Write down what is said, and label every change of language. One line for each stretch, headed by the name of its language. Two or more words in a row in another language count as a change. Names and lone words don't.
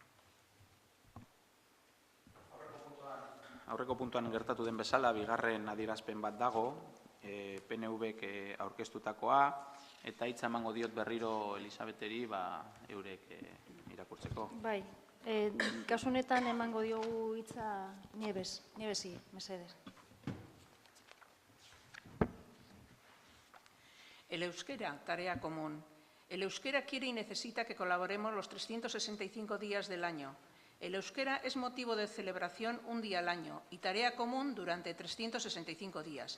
Basque: Aurreko puntuan gertatu den bezala, bigarren adierazpen bat dago, PNV-k aurkeztutakoa, eta hitza emango diot berriro Elisabeteri eurek irakurtzeko. Bai, kasu honetan emango diogu hitza Niebesi, mesedez.
Spanish: El euskera, tarea común. El euskera quiere y necesita que colaboremos los 365 días del año. El euskera es motivo de celebración un día al año y tarea común durante 365 días.